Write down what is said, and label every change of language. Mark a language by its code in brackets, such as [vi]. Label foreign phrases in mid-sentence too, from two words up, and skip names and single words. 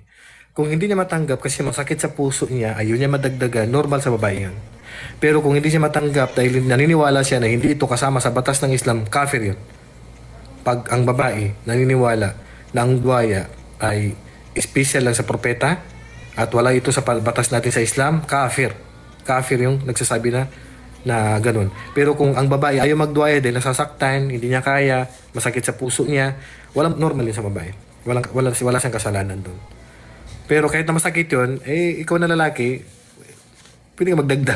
[tl] Kung hindi niya matanggap kasi masakit sa puso niya, ayun niya madagdagan, normal sa babae yan. Pero kung hindi siya matanggap dahil naniniwala siya na hindi ito kasama sa batas ng Islam, kafir yun. Pag ang babae naniniwala na ang duwaya ay special lang sa propeta at wala ito sa batas natin sa Islam, kafir. Kafir yung nagsasabi na ganun. Pero kung ang babae ayaw magduwaya dahil nasasaktan, hindi niya kaya, masakit sa puso niya, walang normal yun sa babae. Wala siyang kasalanan doon. Pero kahit na masakit yun, ikaw na lalaki, pwede ka magdagdag.